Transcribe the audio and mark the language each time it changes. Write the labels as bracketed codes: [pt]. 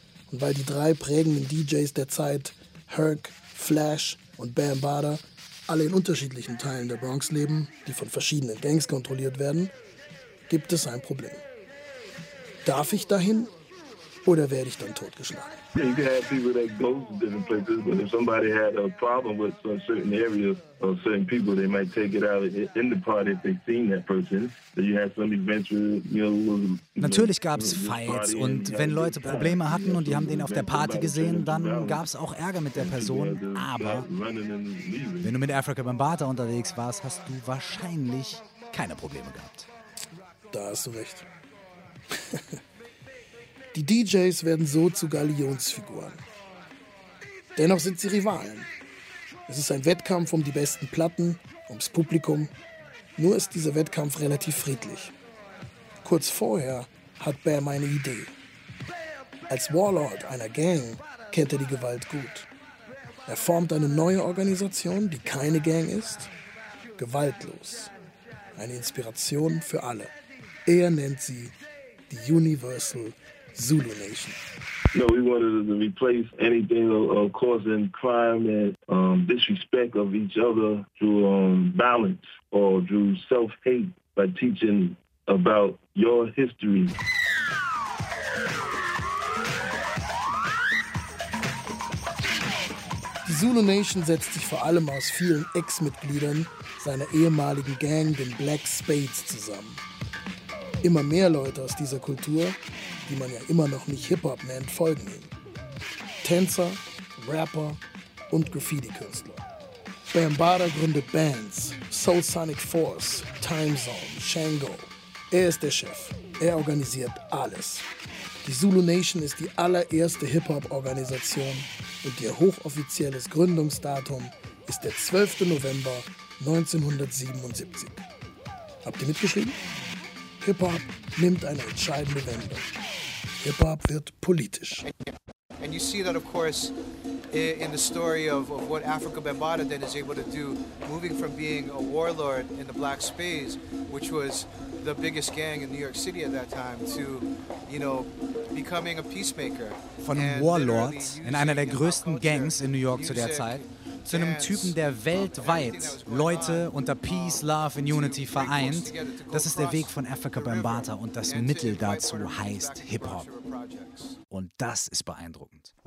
[de] Und weil die drei prägenden DJs der Zeit, Herc, Flash und Bam Bada, alle in unterschiedlichen Teilen der Bronx leben, die von verschiedenen Gangs kontrolliert werden, gibt es ein Problem. Darf ich dahin? Oder werde ich dann totgeschlagen? [en] Yeah, you can have people that go to different places, but if somebody had a problem with a certain area or certain people, they might take it out in the party if they seen that person. So you have some adventure, you know. [de] Natürlich gab es Fights und wenn Leute Probleme hatten und die haben den auf der Party gesehen, dann gab es auch Ärger mit der Person. Aber wenn du mit Afrika Bambaataa unterwegs warst, hast du wahrscheinlich keine Probleme gehabt. Da hast du recht. Die DJs werden so zu Galionsfiguren. Dennoch sind sie Rivalen. Es ist ein Wettkampf um die besten Platten, ums Publikum. Nur ist dieser Wettkampf relativ friedlich. Kurz vorher hat Bam eine Idee. Als Warlord einer Gang kennt er die Gewalt gut. Er formt eine neue Organisation, die keine Gang ist. Gewaltlos. Eine Inspiration für alle. Er nennt sie die Universal Zulu Nation. [en] No, we wanted to replace anything of causing crime and disrespect of each other through violence or through self-hate by teaching about your history. [de] Die Zulu Nation setzt sich vor allem aus vielen Ex-Mitgliedern seiner ehemaligen Gang, den Black Spades, zusammen. Immer mehr Leute aus dieser Kultur, die man ja immer noch nicht Hip-Hop nennt, folgen ihm. Tänzer, Rapper und Graffiti-Künstler. Bam Bada gründet Bands, Soul Sonic Force, Time Zone, Shango. Er ist der Chef. Er organisiert alles. Die Zulu Nation ist die allererste Hip-Hop-Organisation und ihr hochoffizielles Gründungsdatum ist der 12. November 1977. Habt ihr mitgeschrieben? Hip-Hop nimmt eine entscheidende Wende. Hip-Hop wird politisch. [en] And you see that, of course, in the story of what Afrika Bambaataa then is able to do, moving from being a warlord in the Black Spades, which was the biggest gang in New York City at that time, to, you know, becoming a peacemaker. [de] Von einem Warlord in einer der größten Gangs in New York zu der Zeit, zu einem Typen, der weltweit Leute unter [en] Peace, Love and Unity [de] vereint. Das ist der Weg von Afrika Bambaataa und das Mittel dazu heißt Hip-Hop. Und das ist beeindruckend.